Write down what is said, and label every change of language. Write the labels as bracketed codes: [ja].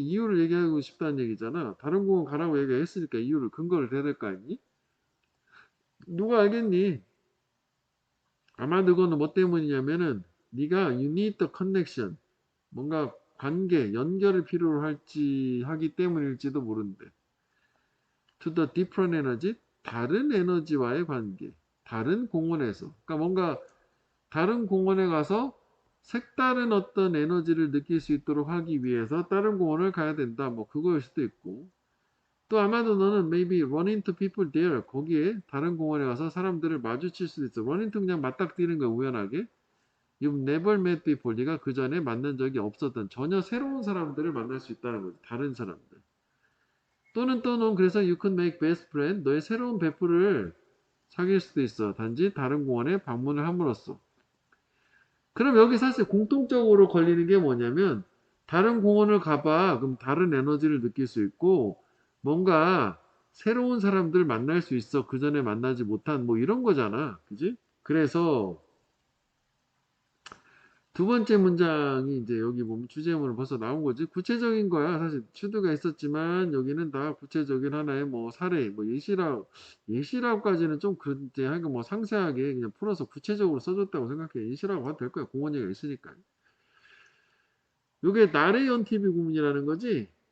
[ko] 이유를 얘기하고 싶다는 얘기잖아. 다른 공원 가라고 얘기했으니까 이유를 근거를 대야 될 거 아니니? 누가 알겠니? 아마 그거는 뭐 때문이냐면은 네가 [en] you need the connection [ko] 뭔가 관계, 연결을 필요로 할지 하기 때문일지도 모른대. [en] To the different energy [ko] 다른 에너지와의 관계. 다른 공원에서. 그러니까 뭔가 다른 공원에 가서 색다른 어떤 에너지를 느낄 수 있도록 하기 위해서 다른 공원을 가야 된다. 뭐 그거일 수도 있고. 또 아마도 너는 [en] maybe run into people there. [ko] 거기에 다른 공원에 가서 사람들을 마주칠 수도 있어. [en] run into [ko] 그냥 맞닥뜨리는 거야, 우연하게. [en] You've never met before. [ko] 네가 그 전에 만난 적이 없었던 전혀 새로운 사람들을 만날 수 있다는 거지. 다른 사람들. 또는 그래서 [en] you could make best friend. [ko] 너의 새로운 베프를 사귈 수도 있어. 단지 다른 공원에 방문을 함으로써. 그럼 여기 사실 공통적으로 걸리는 게 뭐냐면 다른 공원을 가봐. 그럼 다른 에너지를 느낄 수 있고 뭔가 새로운 사람들 만날 수 있어. 그 전에 만나지 못한 뭐 이런 거잖아. 그지? 그래서 두 번째 문장이 이제 여기 보면 주제문을 벌써 나온 거지. 구체적인 거야. 사실 추드가 있었지만 여기는 다 구체적인 하나의 뭐 사례, 뭐 예시라고까지는 좀 그런데 하여간 뭐 상세하게 그냥 풀어서 구체적으로 써줬다고 생각해. 예시라고 해도 될 거야. 공원 얘기가 있으니까. 요게 [en] not A until B [ko] 구문이라는 거지.